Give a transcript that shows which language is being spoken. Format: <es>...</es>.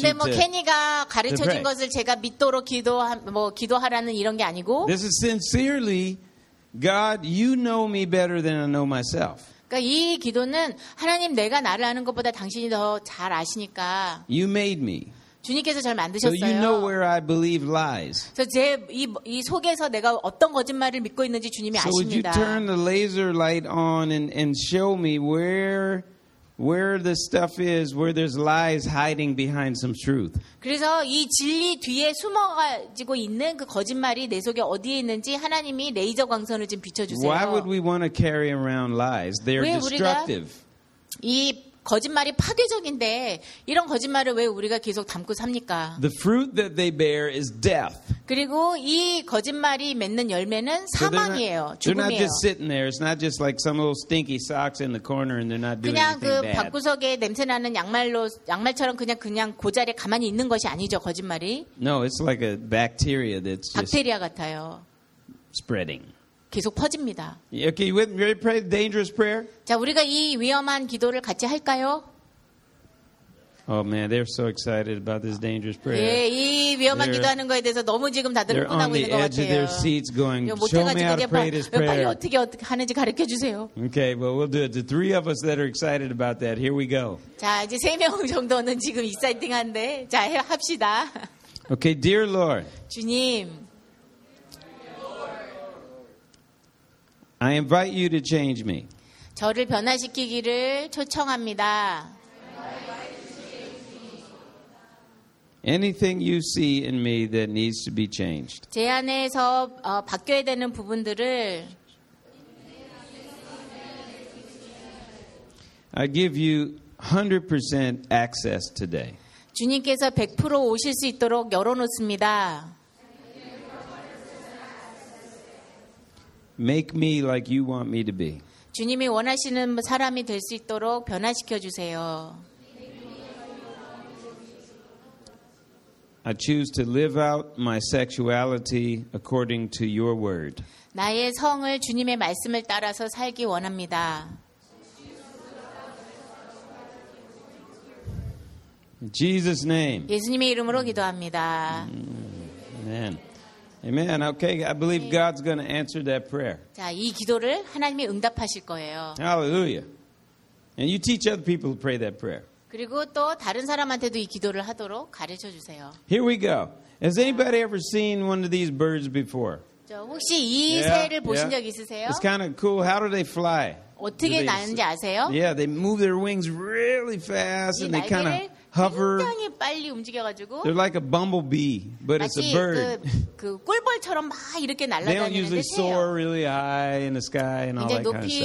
<ko>근데 뭐 케니가 가르쳐 준 것을 제가 믿도록 기도하라는 이런 게 아니고.</ko> <en>This is sincerely God, you know me better than I know myself.</en> <ko>그러니까 이 기도는 하나님 내가 나를 아는 것보다 당신이 더 잘 아시니까.</ko> <en>You made me.</en> <ko>주님께서 잘 만드셨어요.</ko> <en>So you know where I believe lies.</en> <ko>그래서 제 이 속에서 내가 어떤 거짓말을 믿고 있는지 주님이 아십니다.</ko> <en>So would you turn the laser light on and show me where the stuff is, where there's lies hiding behind some truth.</en> <ko>그래서 이 진리 뒤에 숨어가지고 있는 그 거짓말이 내 속에 어디에 있는지 하나님이 레이저 광선을 좀 비춰주세요.</ko> <en>Why would we want to carry around lies? They're destructive.</en> <ko>이 거짓말이 파괴적인데 이런 거짓말을 왜 우리가 계속 담고 삽니까?</ko> <en>The fruit that they bear is death.</en> <ko>그리고 이 거짓말이 맺는 열매는 사망이에요. 죽음이에요.</ko> <en>They're not just sitting there. It's not just like some little stinky socks in the corner and they're not doing anything bad.</en> <ko>그냥 그 밖구석에 냄새 나는 양말처럼 그냥 그 자리에 가만히 있는 것이 아니죠, 거짓말이.</ko> <en>No, it's like a bacteria that's just</en> <ko>박테리아 같아요.</ko> <en>Spreading.</en> <ko>계속 퍼집니다.</ko> <en>Okay, you ready to pray a dangerous prayer?</en> <ko>자, 우리가 이 위험한 기도를 같이 할까요?</ko> <en>Oh man, they're so excited about this dangerous prayer.</en> <ko>예, 이 위험한 기도하는 거에 대해서 너무 지금 다들</ko> <en>They're</en> <ko>흥분하고 있는 것 같아요.</ko> <en>They're on the edge of their seats, going, "Show me how to pray this prayer."</en> <ko>빨리 어떻게 하는지 가르쳐 주세요.</ko> <en>Okay, well, we'll do it. The three of us that are excited about that, here we go.</en> <ko>자, 이제 세 명 정도는 지금 excited한데, 자, 합시다.</ko> <en>Okay, dear Lord.</en> <ko>주님.</ko> <en>I invite you to change me.</en> <ko>저를 변화시키기를 초청합니다.</ko> <en>Anything you see in me that needs to be changed.</en> <ko>제 안에서 바뀌어야 되는 부분들을</ko> <en>I give you 100% access today.</en> <ko>주님께서 100% 오실 수 있도록 열어놓습니다.</ko> <en>Make me like you want me to be.</en> <ko>주님이 원하시는 사람이 될 수 있도록 변화시켜 주세요.</ko> <en>I choose to live out my sexuality according to your word.</en> <ko>나의 성을 주님의 말씀을 따라서 살기 원합니다.</ko> <en>Jesus name.</en> <ko>예수님의 이름으로 기도합니다.</ko> <en>Amen. Amen. Okay, I believe God's going to answer that prayer.</en> <ko>자, 이 기도를 하나님이 응답하실 거예요.</ko> <en>Hallelujah. And you teach other people to pray that prayer.</en> <ko>그리고 또 다른 사람한테도 이 기도를 하도록 가르쳐 주세요.</ko> <en>Here we go. Has anybody ever seen one of these birds before?</en> <ko>저 혹시 이 새를 보신 적 있으세요?</ko> <en>It's kind of cool. How do they fly?</en> <ko>어떻게 나는지 아세요?</ko> <en>Yeah, they move their wings really fast and they kind of hover.</en> <ko>굉장히 빨리 움직여가지고.</ko> <en>They're like a bumblebee, but it's a bird.</en> <ko>그 꿀벌처럼 막 이렇게 날아다니는 새예요.</ko> <en>They usually soar really high in the sky and all that kind of stuff.</en>